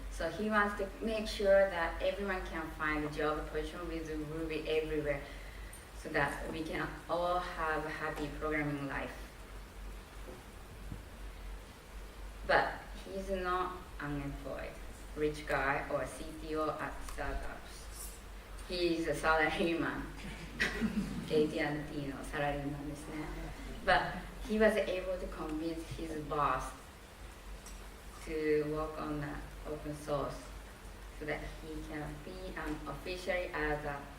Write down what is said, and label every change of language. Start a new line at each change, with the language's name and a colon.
English: So he wants to make sure that everyone can find a job position with Ruby everywhere so that we can all have a happy programming life. But he's not unemployed, rich guy or CTO at startups. He's a salaryman.
Japanese: AT&T のサラリーマンですね。
English: But he was able to convince his boss to work on the open source so that he can be officially as a